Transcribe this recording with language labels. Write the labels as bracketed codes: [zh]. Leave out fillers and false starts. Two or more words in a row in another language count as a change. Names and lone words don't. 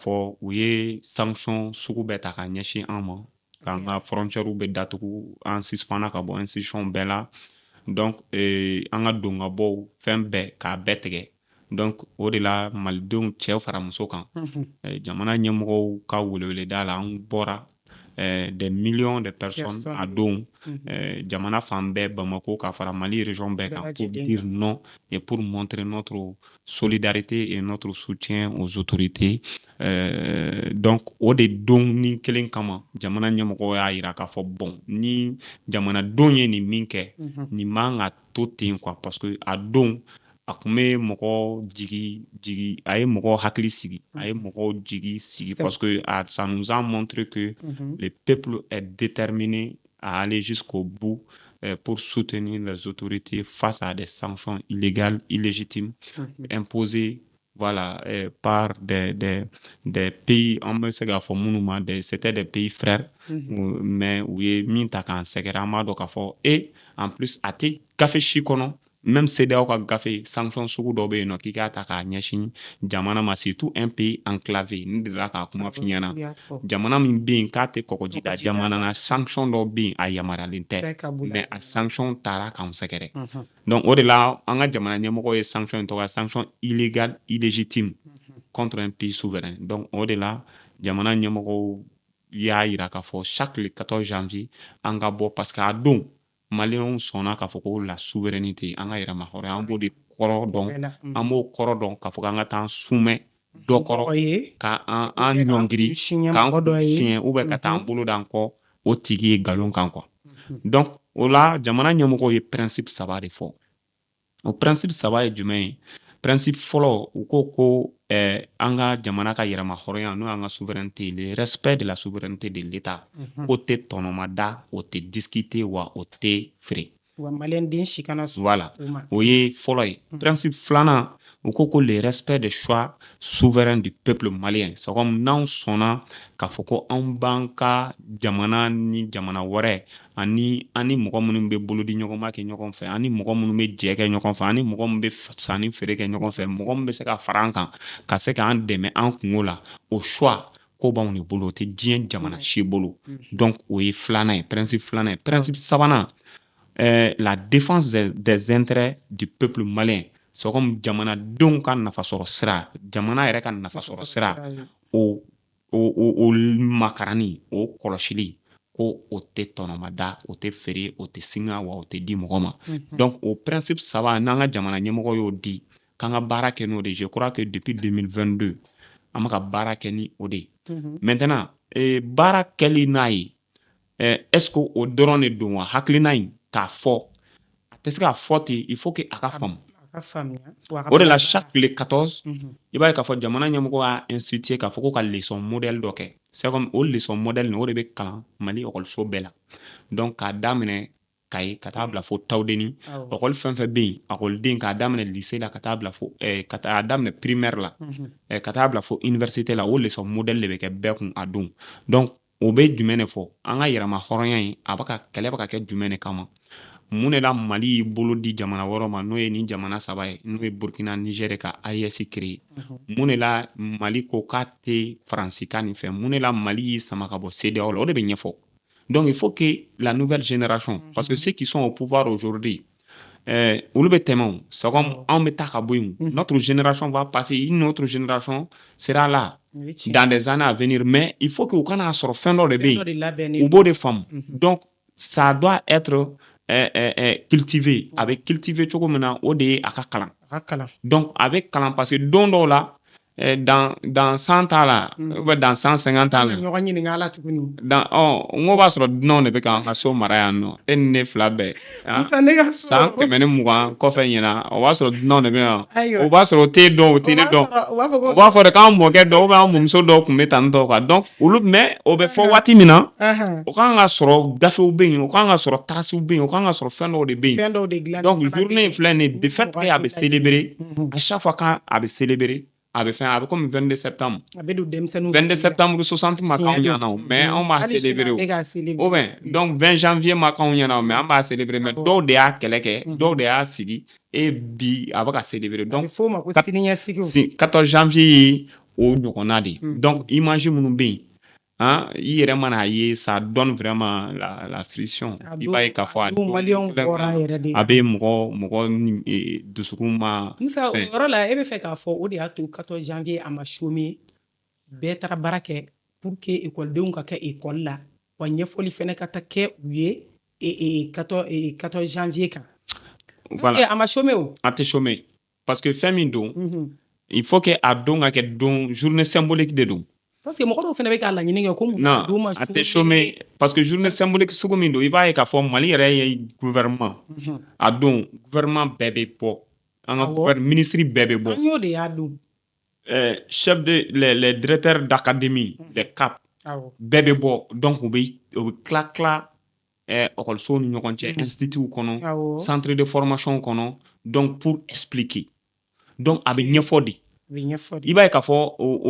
[bm] fɔ u ye sanction sugu bɛɛ ta k'a ɲɛsin an ma k'an ka frontières bɛ datugu an suspendra ka bɔ institution bɛɛ la donc an ka don ka bɔw fɛn bɛɛ k'a bɛɛ tigɛ donc o de la malidenw cɛ fara muso kan jamana ɲɛmɔgɔw ka weleweleda la an bɔra [fr] des millions de personnes [bm] a don jamana fan bɛɛ Bamako ka fara Mali région bɛɛ kan [fr] pour dire non et pour montrer notre solidarité et notre soutien aux autorités [bm] donc o de don ni kelen kama jamana ɲɛmɔgɔw y'a yira k'a fɔ bon ni jamanadenw ye nin min kɛ nin man ka to ten quoi [fr] parce que [bm] a don a kun bɛ mɔgɔ jigi a ye mɔgɔ hakili sigi a ye mɔgɔ jigi sigi [fr] parce que ça nous a montré que le peuple est déterminé à aller jusqu'au bout pour soutenir les autorités face à des sanctions illégales, illégitimes, imposées voilà, par des pays, on peut se dire c'était des pays frères, mais oui, [bm] minta kan sekera amado ka fɔ [fr] et en plus [bm] a tɛ gafe si kɔnɔ même CEDEAO ka gafe sanction sugu dɔ bɛ yen nɔ k'i k'a ta k'a ɲɛsin jamana ma [fr] surtout un pays enclavé [bm] ne delila k'a kuma f'i ɲɛna jamana min bɛ yen k'a tɛ kɔgɔji da jamana na sanction dɔ bɛ yen a yamaruyalen tɛ mais a sanction taara k'an sɛgɛrɛ donc o de la an ka jamana ɲɛmɔgɔ ye sanction in tɔgɔ [fr] sanction illégale illégitime contre un pays souverain [bm] donc o de la jamana ɲɛmɔgɔw y'a yira k'a fɔ [fr] chaque le 14 janvier [bm] an ka bɔ [fr] parce que [bm] a don maliyɛnw sɔnna k'a fɔ ko [fr] la souveraineté [bm] an ka yɛrɛma hɔrɔnya an b'o de kɔrɔ dɔn an b'o kɔrɔ dɔn k'a fɔ k'an ka taa sumɛ dɔ kɔrɔ ka an ɲɔngiri k'an fiɲɛ [fr] ou bien [bm] ka taa an bolo d'an kɔ o tigi ye nkalon kan quoi donc o la jamana ɲɛmɔgɔw ye principe saba de fɔ o principe saba ye jumɛn ye principe fɔlɔ u ko an ka jamana ka yɛrɛma hɔrɔnya n'o y'an ka souveraineté [fr] le respect de la souveraineté de l'État [bm] o tɛ tɔnɔma da o tɛ discuter wa o tɛ feere voilà o ye fɔlɔ ye principe filanan u ko [fr] le respect des choix souverains du peuple malien c'est comme [bm] n'anw sɔnna k'a fɔ ko anw b'an ka jamana ni jamana wɛrɛ ani mɔgɔ minnu bɛ bolodi ɲɔgɔnma kɛ ɲɔgɔn fɛ ani mɔgɔ minnu bɛ jɛ kɛ ɲɔgɔn fɛ ani mɔgɔ minnu bɛ sanni feere kɛ ɲɔgɔn fɛ mɔgɔ min bɛ se ka fara an kan ka se k'an dɛmɛ an kungo la o choix ko b'anw de bolo o tɛ diɲɛ jamana si bolo donc o ye filanan ye principe filanan ye principe sabanan [fr] la défense des intérêts du peuple malien c'est comme [bm] jamanadenw ka nafasɔrɔ sira jamana yɛrɛ ka nafasɔrɔ sira o makarani o kɔlɔsili ko o tɛ tɔnɔma da o tɛ feere o tɛ singa wa o tɛ di mɔgɔ ma donc o principe saba n'an ka jamana ɲɛmɔgɔ y'o di k'an ka baara kɛ n'o de [fr] je crois que depuis 2022 [bm] an bɛ ka baara kɛ ni o de maintenant baara kɛli n'a ye [fr] est-ce que [bm] o dɔrɔn de don wa hakilina in k'a fɔ a tɛ se k'a fɔ ten [fr] il faut que [bm] a ka faamu o de la [fr] chaque le 14 [bm] i b'a ye k'a fɔ jamana ɲɛmɔgɔ y'a institué k'a fɔ ko ka [fr] leçon modèle [bm] dɔ kɛ [fr] c'est comme [bm] o [fr] leçon modèle [bm] o de bɛ kalan Mali école bɛɛ la donc k'a daminɛ Kayi ka taa bila fo Tawudeni école fɛn fɛn bɛ yen écoleden k'a daminɛ lycée la ka taa bila fo ka taa daminɛ primaire la ka taa bila fo université la o [fr] leçon modèle [bm] de bɛ kɛ bɛɛ kun a don donc o bɛ jumɛn de fɔ an ka yɛrɛma hɔrɔnya in a bɛ ka kɛlɛ bɛ ka kɛ jumɛn de kama mun de la Mali y'i bolo di jamana wɛrɛw ma n'o ye nin jamana saba ye n'o ye Burkina Niger ka AES créé mun de la Mali ko k'a tɛ Faransi kan nin fɛ mun de la Mali y'i sama ka bɔ CEDEAO la o de bɛ ɲɛfɔ [fr] donc il faut que la nouvelle génération parce que ceux qui sont au pouvoir aujourd'hui [bm] olu bɛ tɛmɛ o [fr] c'est comme [bm] Awɔ. anw bɛ taa ka bɔ yen o. [fr] Notre génération va passer, une autre génération sera là [bm] O ye tiɲɛ. [fr] dans des années à venir, mais il faut que [bm] u kana sɔrɔ fɛn dɔ de bɛ Fɛn dɔ yen de labɛnnen u b'o de faamu. [fr] Donc ça doit être cultivé [bm] a bɛ cultiver cogo min na o de ye a ka kalan. A ka kalan. Donc a bɛ kalan [fr] parce que [bm] don dɔw la [fr] dans 100 ans [bm] la [fr] ou bien dans 150 ans [bm] An la ka ɲɔgɔn ɲininka a la tuguni. n ko b'a sɔrɔ dunanw de bɛ k'an ka so mara yan nɔ e ni ne fila bɛɛ Musa ne ka so. san 120 kɔfɛ ɲina o b'a sɔrɔ dunanw de bɛ yan Ayiwa. o b'a sɔrɔ o t'e dɔn o tɛ ne dɔn O b'a fɔ ko. o b'a fɔ de k'an mɔkɛ dɔw [fr] ou bien [bm] an mɔmuso dɔw tun bɛ tan tɔ quoi donc olu mais o bɛ fɔ waati min na o kan ka sɔrɔ gafew bɛ yen o kan ka sɔrɔ tarasiw bɛ yen o kan ka sɔrɔ fɛn dɔw de bɛ yen Fɛn dɔw de dilan. donc journée in filɛ nin ye [fr] de fait que [bm] a bɛ célébrer [fr] à chaque fois quand [bm] a bɛ célébrer a bɛ fɛn a bɛ [fr] comme 22 septembre [bm] A bɛ don denmisɛnninw. 22 septembre 60 ma k'anw ɲɛna o mais anw b'a Hali sini célébrer a o bɛ k'a célébrer. [fr] ou bien [bm] donc 20 janvier ma k'anw ɲɛna o mais an b'a célébrer mais dɔw de y'a kɛlɛ kɛ dɔw de y'a sigi et bi a bɛ ka célébrer A bɛ donc fɔ o ma ko siniɲɛsigiw. 14 janvier ye o ɲɔgɔnna de ye donc image minnu bɛ yen i yɛrɛ mana ye [fr] ça donne vraiment la friction [bm] i b'a ye k'a fɔ a don maliyɛnw bɔra yɛrɛ de. a bɛ mɔgɔ dusukun ma Musa o fɛn. yɔrɔ la e bɛ fɛ k'a fɔ o de y'a to 14 janvier a ma chômer bɛɛ taara baara kɛ [fr] pour que [bm] ekɔlidenw ka kɛ ekɔli la wa ɲɛfɔli fɛnɛ ka taa kɛ u ye 14 janvier kan. Voilà. A ma chômer o. A tɛ chômer parce que fɛn min don [fr] il faut que [bm] a don ka kɛ don [fr] journée symbolique [bm] de don. Parce que mɔgɔ dɔw fɛnɛ bɛ k'a laɲini kɛ ko mun Non, don ma a tɛ chômer parce que [fr] journée symbolique [bm] sugu min don i b'a ye k'a fɔ Mali yɛrɛ ye gouvernement a don gouvernement bɛɛ bɛ bɔ an ka ministre bɛɛ bɛ bɔ an y'o de y'a don. [fr] chef de les directeurs d'académie les CAP [bm] bɛɛ bɛ bɔ donc u bɛ tila école ni ɲɔgɔn cɛ institut kɔnɔ [fr] centre de formation [bm] kɔnɔ [fr] donc pour expliquer [bm] donc a bɛ ɲɛfɔ de i b'a ye k'a fɔ o